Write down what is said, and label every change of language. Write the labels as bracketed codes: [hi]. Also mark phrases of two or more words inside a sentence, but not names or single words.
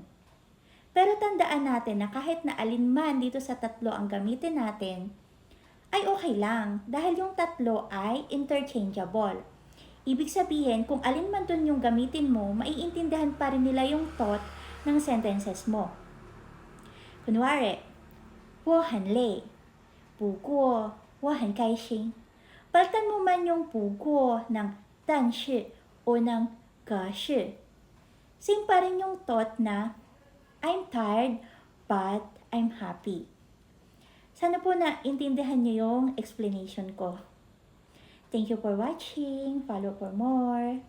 [tl] Pero tandaan natin na kahit na alin man dito sa tatlo ang gamitin natin, ay okay lang dahil yung tatlo ay interchangeable. Ibig sabihin, kung alin man dun yung gamitin mo, maiintindihan pa rin nila yung thought ng sentences mo. Kunwari, [zh] 我很累，不过我很开心. [tl] Palitan mo man yung 不过ng 但是 o ng 可是. Same pa rin yung thought na [en] I'm tired but I'm happy. [tl] Sana po na intindihan niyo yung explanation ko. [en] Thank you for watching. Follow for more.